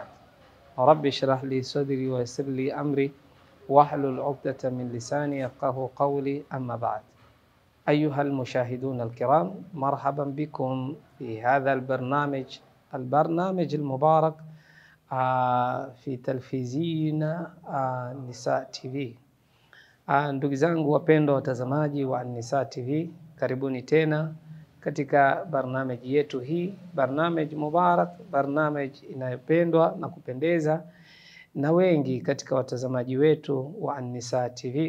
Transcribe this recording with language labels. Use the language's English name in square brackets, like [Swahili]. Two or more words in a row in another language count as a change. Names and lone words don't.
[Arabic] رب اشرح لي صدري ويسر لي أمري واحلل عقدة من لساني يفقهوا قولي، أما بعد. أيها المشاهدون الكرام، مرحبا بكم في هذا البرنامج المبارك في تلفزيون Nisaa TV. [Swahili] Ndugu zangu wapendwa watazamaji wa Nisaa TV, karibuni tena katika barnamiji yetu hii, barnamiji mubarak, barnamiji inayopendwa na kupendeza na wengi katika watazamaji wetu wa Nisaa TV.